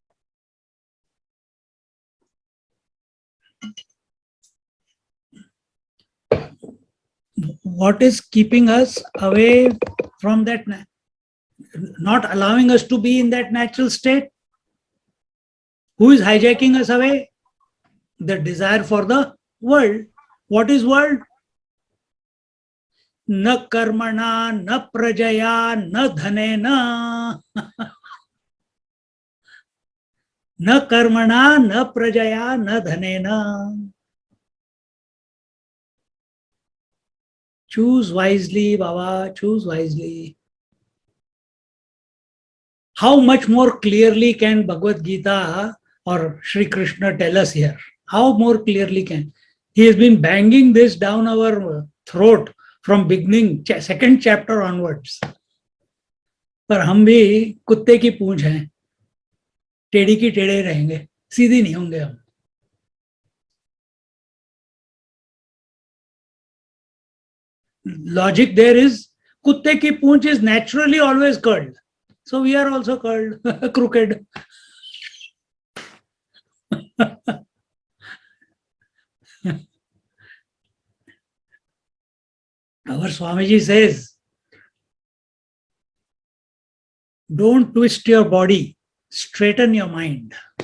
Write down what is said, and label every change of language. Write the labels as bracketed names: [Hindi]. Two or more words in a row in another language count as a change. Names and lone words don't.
[English] What is keeping us away from that, not allowing us to be in that natural state? Who is hijacking us away? The desire for the world. What is world? [Sanskrit] न कर्मणा, न प्रजया, न धनेन. न कर्मणा, न प्रजया, न धनेन. [English] Choose wisely, Baba, choose wisely. How much more clearly can Bhagavad Gita or Sri Krishna tell us here? How more clearly can? He has been banging this down our throat from beginning, second chapter onwards. [Hindi] पर हम भी कुत्ते की पूंछ हैं, टेढ़ी की टेढ़े रहेंगे, सीधी नहीं होंगे हम. [English] Logic there is, [Hindi] कुत्ते की पूंछ [English] is naturally always curled. So we are also curled, crooked. Our Swamiji says, don't twist your body, straighten your mind.